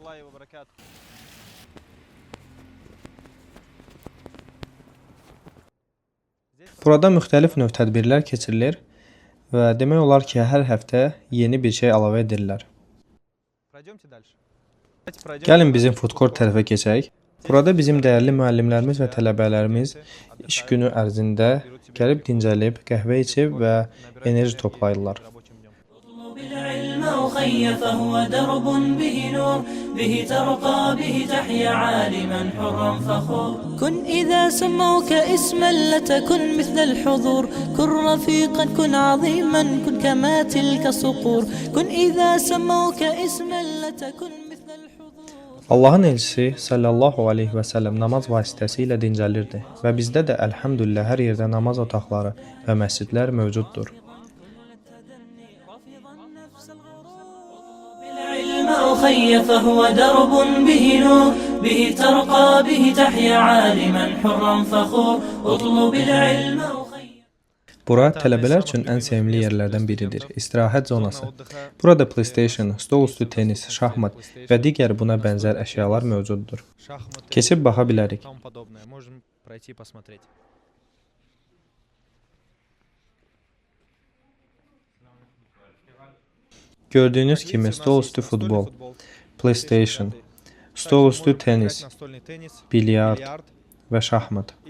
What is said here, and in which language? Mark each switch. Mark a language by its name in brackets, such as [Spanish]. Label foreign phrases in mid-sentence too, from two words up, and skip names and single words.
[Azerbaijani] Burada müxtəlif növ tədbirlər keçirilir və demək olar ki, hər həftə yeni bir şey əlavə edirlər. Gəlin bizim [English] food court [Azerbaijani] tərəfə keçək. Burada bizim dəyərli müəllimlərimiz və tələbələrimiz iş günü ərzində gəlib dincəlib, qəhvə içib və enerji toplayırlar. [Arabic] أخي فهو درب به نور، به ترقى به تحيا عالما حرا فخور. كن إذا سموك اسما لتكن مثل الحضور، كن رفيقا كن عظيما كن كما تلك صقور. كن إذا سموك اسما لتكن مثل الحضور. [Azerbaijani] Allahın elçisi [Arabic] صلى الله عليه وسلم [Azerbaijani] namaz vasitəsilə dincəlirdi və bizdə də əlhamdülillah hər yerdə namaz otaqları və məscidlər mövcuddur. [Arabic] أخي فهو درب به نور، به ترقى به تحيا عالما حرا فخور. اطلب العلم أخي. [Azerbaijani] Bura tələbələr üçün ən sevimli yerlərdən biridir. İstirahət zonası. Burada PlayStation, stol üstü tenis, şahmat və digər buna bənzər əşyalar mövcuddur. Keçib baxa bilərik. Gördüyünüz kimi stol üstü futbol, PlayStation, stol üstü tenis, bilyard və şahmat.